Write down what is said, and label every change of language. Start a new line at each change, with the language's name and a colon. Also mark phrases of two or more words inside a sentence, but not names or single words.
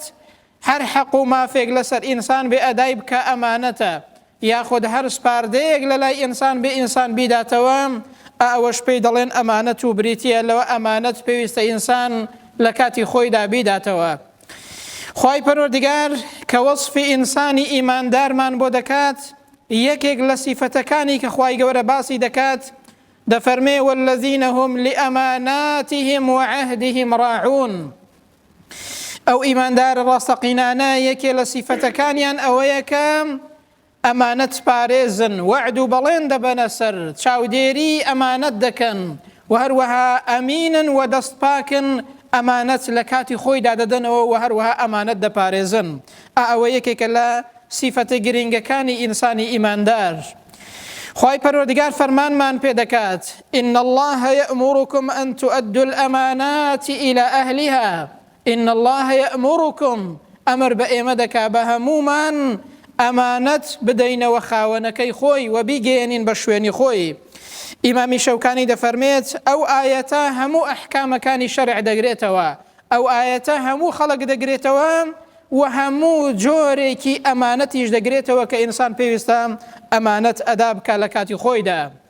Central Kurdish: هەر حەق و مافێک لەسەر ئینسان بێ ئەدای بکە ئەمانەتە، یاخود هەر سپاردەیەک لە لای ئینسان بێ ئینسان بیداتەوە ئەوەش پێی دەڵێن ئەمانەت و بریتیە لەوە ئەمانەت پێویستە ئینسان لە کاتی خۆیدا بیداتەوە. خوای پەروەردگار کە وەصفی ئینسانی ئیماندارمان بۆ دەکات، یەکێک لە سیفەتەکانی کە خوای گەورە باسی دەکات دەفەرمێ:
Arabic: والذین هم لأماناتهم وعهدهم راعون.
Central Kurdish: ئەو ئیماندارە ڕاستەقینانە یەکێ لە سیفەتەکانیان ئەوەیە کە ئەمانەت پارێزن، وعد و بەڵێن دەبەنە سەر، چاودێری ئەمانەت دەکەن، و هەروەها ئەمینن و دەستپاکن، ئەمانەت لە کاتی خۆیدا دەدەنەوە و هەروەها ئەمانەت دەپارێزن. ئەوە یەکێکە لە سیفەتە گرنگەکانی ئینسانی ئیماندار. خوای پەروەردگار فەرمانمان پێ دەکات:
Arabic: إن الله يأمركم أن تؤدوا الأمانات إلى أهلها. إن الله يأمركم،
Central Kurdish: ئەمر بە ئێمە دەکا بە هەمومان ئەمانەت بدەینەوە خاوەنەکەی خۆی و بیگەێنین بە شوێنی خۆی. ئیمامی شەوکانی دەفەرمێت ئەو ئاەتە هەموو ئەحکامەکانی شەرع دەگرێتەوە، ئەو ئاەتە هەموو خەڵک دەگرێتەوە و هەموو جۆرێکی ئەمانەتیش دەگرێتەوە کە ئینسان پێویستە ئەمانەت ئەدا بکە لە کاتی خۆیدا.